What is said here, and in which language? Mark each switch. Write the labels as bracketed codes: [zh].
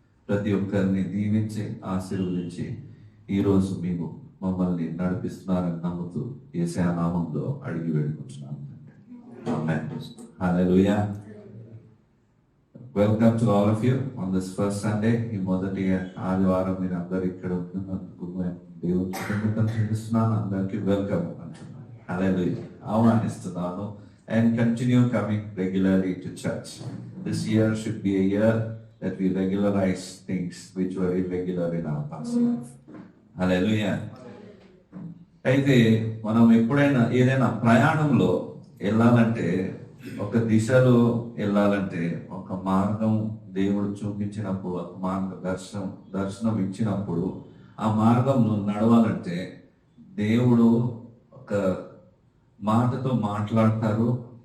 [te] ప్రతి ఒక్కరిని దీవించి ఆశీర్వదించి ఈరోజు మీరు మమ్మల్ని నడిపిస్తున్నారని నమ్ముతూ యేసయ్య నామంలో అడిగి వేడుకుంటున్నాను. ఆమేన్. హల్లెలూయా. [en] Welcome to all of you on this first Sunday. [te] ఈ మొదటి ఆదివారం మీరు అందరు ఇక్కడ ఉన్నందుకు దేవుని కృతజ్ఞతలు చెల్లిస్తున్నాను. అందరికీ వెల్కమ్ అంటున్నాను. హల్లెలూయా. ఆహ్వానిస్తున్నాను. [en] And continue coming regularly to church. This year should be a year that we regularize things which were irregular in our past life. Hallelujah. [te] అయితే మనం ఎప్పుడైనా ఏదైనా ప్రయాణంలో వెళ్ళాలంటే, ఒక దిశలో వెళ్ళాలంటే, ఒక మార్గం దేవుడు చూపించినప్పుడు, ఒక మార్గ దర్శనం ఇచ్చినప్పుడు ఆ మార్గంలో నడవాలంటే దేవుడు ఒక మాటతో మాట్లాడతారు.